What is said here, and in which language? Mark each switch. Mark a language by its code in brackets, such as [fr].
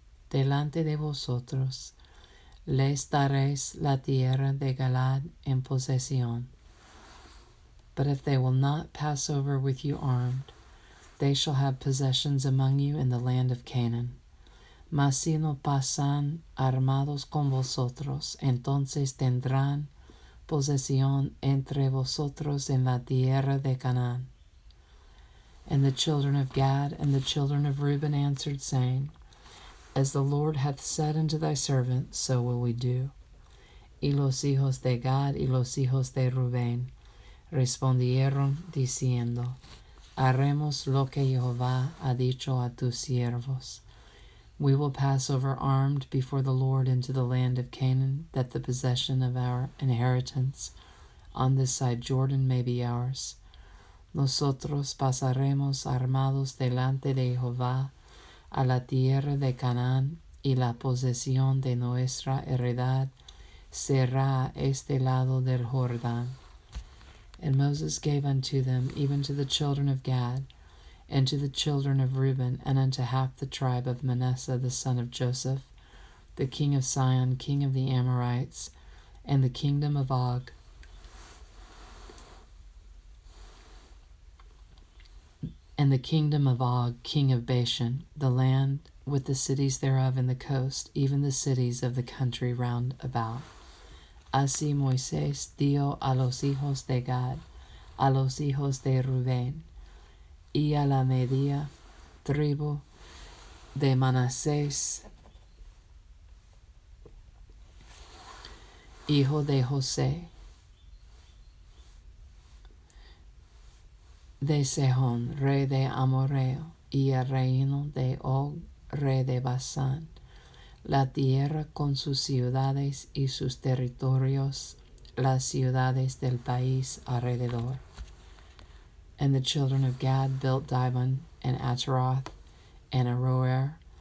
[es] delante de vosotros, les daréis la tierra de Galaad en posesión. [en] But if they will not pass over with you armed, they shall have possessions among you in the land of Canaan. [es] Mas si no pasan armados con vosotros, entonces tendrán posesión entre vosotros en la tierra de Canaán. [en] And the children of Gad and the children of Reuben answered, saying, As the Lord hath said unto thy servant, so will we do. [es] Y los hijos de Gad y los hijos de Rubén respondieron diciendo, Haremos lo que Jehová ha dicho a tus siervos. [en] We will pass over armed before the Lord into the land of Canaan, that the possession of our inheritance on this side Jordan may be ours. [es] Nosotros pasaremos armados delante de Jehová a la tierra de Canaán, y la posesión de nuestra heredad será a este lado del Jordán. [en] And Moses gave unto them, even to the children of Gad, and to the children of Reuben, and unto half the tribe of Manasseh the son of Joseph, the king of Sion, king of the Amorites, and the kingdom of Og, king of Bashan, the land with the cities thereof in the coast, even the cities of the country round about. [es] Así Moisés dio a los hijos de Gad, a los hijos de Rubén, y a la media tribu de Manasés, hijo de José, de Sehón, rey de Amorreo, y el reino de Og, rey de Basán, la tierra con sus ciudades y sus territorios, las ciudades del país alrededor. [en] And the children of Gad built Dibon and Ataroth and Aroer.